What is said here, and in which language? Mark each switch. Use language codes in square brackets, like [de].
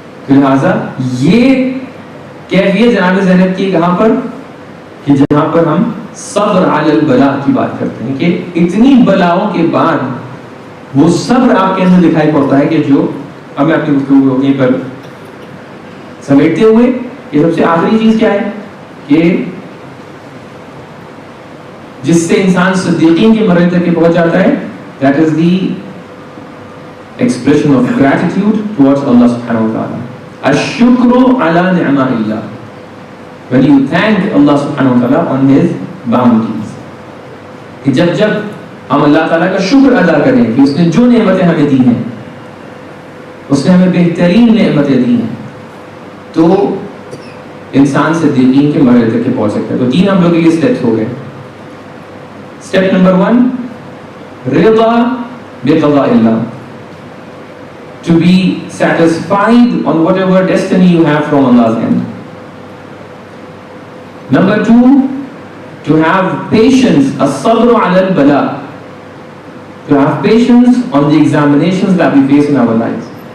[ur] لہذا یہ کیفیت جناب زینب کی کہاں پر کہ جہاں پر ہم صبر علی البلاء کی بات کرتے ہیں کہ اتنی بلاؤں کے بعد وہ صبر آپ کے اندر دکھائی پڑتا ہے کہ جو اب میں اپنی گفتگو کو یہیں پر سمیٹتے ہوئے یہ سب سے آخری چیز کیا ہے کہ جس سے انسان صدیقین کے مرحلے تک پہنچ جاتا ہے، [en] that is the expression of gratitude towards Allah subhanahu wa ta'ala. [ar] الشکر علی نعماء اللہ، [en] when you thank Allah subhanahu wa ta'ala on his bounties. [ur] کہ جب جب ہم اللہ تعالیٰ کا شکر ادا کریں کہ اس نے جو نعمتیں ہمیں دی ہیں، اس نے ہمیں بہترین نعمتیں دی ہیں، تو انسان صدیقین کے مرحلے تک پہنچ سکتا ہے. تو تین ہم لوگ کے لیے اسٹیپس ہو گئے. Step number 1، Raza بقضاء Allah, [en] to be satisfied on whatever destiny you have from Allah's hand. Number 2, to have patience, [ar] as-sabr ala al-bala, [en] to have patience on the examinations that we face in our lives.